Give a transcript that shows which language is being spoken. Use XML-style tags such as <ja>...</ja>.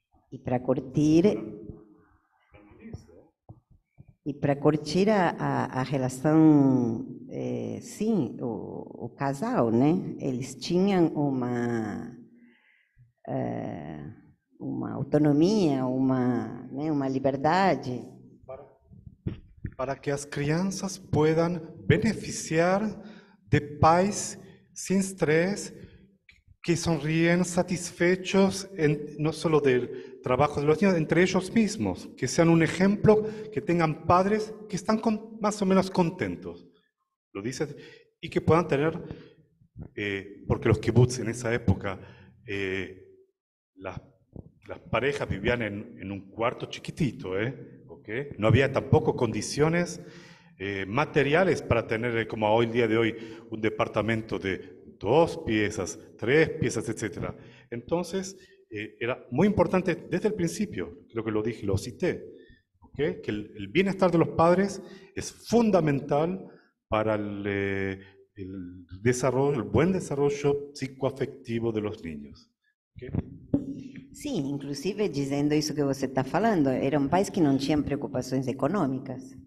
<pt>E para curtir a relação, sim, o casal, né? Eles tinham uma autonomia, uma liberdade.</pt> <es>Para que as crianças puedan beneficiar de pais sin estrés, que sonríen satisfechos no solo del trabajo de los niños, entre ellos mismos, que sean un ejemplo, que tengan padres que están más o menos contentos, lo dices, y que puedan tener, porque los kibbutz en esa época, las parejas vivían en un cuarto chiquitito, ¿okay? No había tampoco condiciones materiales para tener, como hoy día de hoy, un departamento de 2 piezas, 3 piezas, etc. Entonces, era muy importante desde el principio, creo que lo dije, lo cité, ¿okay? Que el bienestar de los padres es fundamental para el desarrollo, el buen desarrollo psicoafectivo de los niños. ¿Okay?</es> <pt>Sim, inclusive dizendo isso que você está falando, eram pais que não tinham preocupações econômicas.</pt>